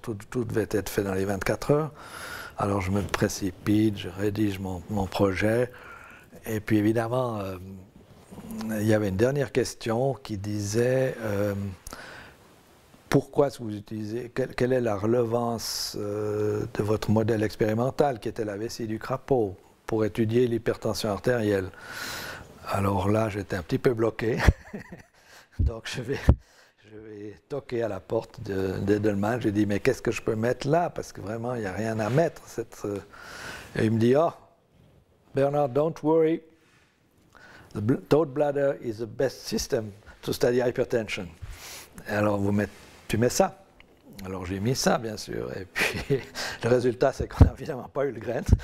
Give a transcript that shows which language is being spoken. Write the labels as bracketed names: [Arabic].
[French] Tout devait être fait dans les 24 heures. Alors je me précipite, je rédige mon projet, et puis évidemment, il y avait une dernière question qui disait pourquoi vous utilisez, quelle est la relevance de votre modèle expérimental, qui était la vessie du crapaud, pour étudier l'hypertension artérielle. Alors là, j'étais un petit peu bloqué. Donc je vais toquer à la porte d'Edelman. Je dis, mais qu'est-ce que je peux mettre là? Parce que vraiment, il n'y a rien à mettre. Et il me dit, oh, [English] Bernard, don't worry. The toad bladder is the best system to study hypertension. [French] Et alors tu mets ça. Alors j'ai mis ça, bien sûr, et puis le résultat, c'est qu'on n'a évidemment pas eu le grain.